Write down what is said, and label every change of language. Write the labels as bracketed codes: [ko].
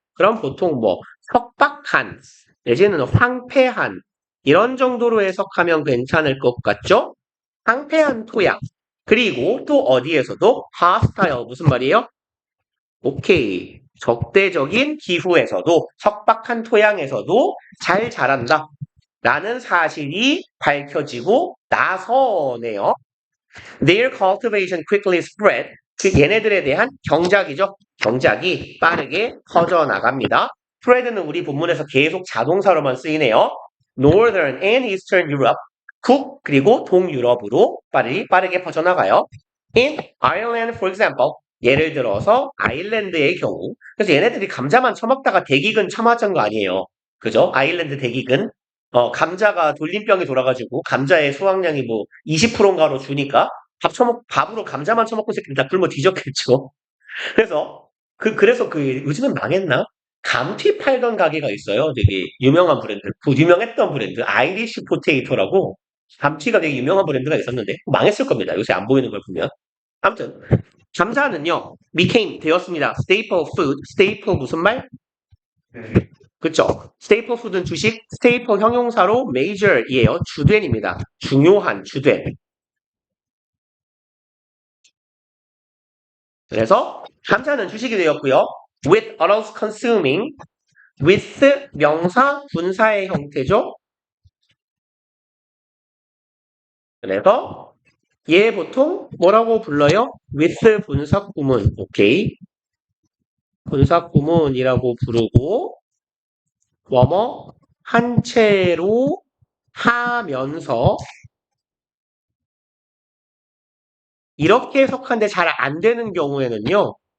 [ko] 그럼 보통 뭐 척박한 내지는 황폐한 이런 정도로 해석하면 괜찮을 것 같죠? 황폐한 토양. 그리고 또 어디에서도 hostile 무슨 말이에요? 오케이. 적대적인 기후에서도 척박한 토양에서도 잘 자란다. 라는 사실이 밝혀지고 나서네요. [en] Their cultivation quickly spread. [ko] 그 얘네들에 대한 경작이죠. 경작이 빠르게 퍼져나갑니다. spread는 우리 본문에서 계속 자동사로만 쓰이네요. [en] Northern and Eastern Europe. [ko] 북 그리고 동유럽으로 빠르게 퍼져나가요. [en] In Ireland, for example. [ko] 예를 들어서 아일랜드의 경우. 그래서 얘네들이 감자만 처먹다가 대기근 처맞은 거 아니에요. 그죠? 아일랜드 대기근. 감자가 돌림병이 돌아가지고 감자의 수확량이 뭐 20%인가로 주니까 밥으로 감자만 처먹고 새끼들 다 굶어 뒤졌겠죠. 그래서 그래서 요즘은 망했나? 감튀 팔던 가게가 있어요. 되게 유명한 브랜드. 유명했던 브랜드. 아이리시 포테이토라고 감튀가 되게 유명한 브랜드가 있었는데 망했을 겁니다. 요새 안 보이는 걸 보면. 아무튼 감자는요. became 되었습니다. staple food. staple 무슨 말? 그쵸? staple food는 주식, staple 형용사로 major이에요. 주된입니다. 중요한 주된. 그래서 감자는 주식이 되었고요. [en] with others consuming, with [ko] 명사 분사의 형태죠. 그래서 얘 보통 뭐라고 불러요? with 분사구문. 오케이. 분사구문이라고 부르고 뭐뭐 한 채로 하면서 이렇게 해석하는데 잘 안 되는 경우에는요.